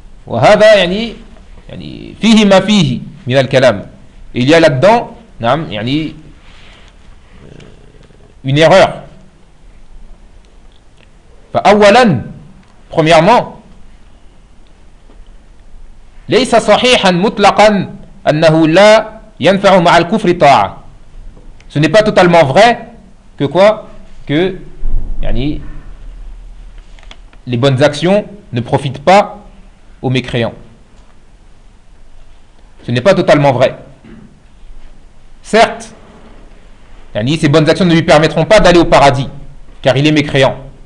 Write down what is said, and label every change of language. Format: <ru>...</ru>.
<ar>وهذا يعني فيه ما فيه من الكلام.</ar> <fr>Il y a là-dedans, une erreur.</fr> <ar>فأولا,</ar> <fr>premièrement,</fr> <ar>ليس صحيحا مطلقا أنه لا ينفع مع الكفر طاعة.</ar> <fr>Ce n'est pas totalement vrai que quoi, que les bonnes actions ne profitent pas aux mécréants. Ce n'est pas totalement vrai. Certes, ses bonnes actions ne lui permettront pas d'aller au paradis, car il est mécréant.</fr>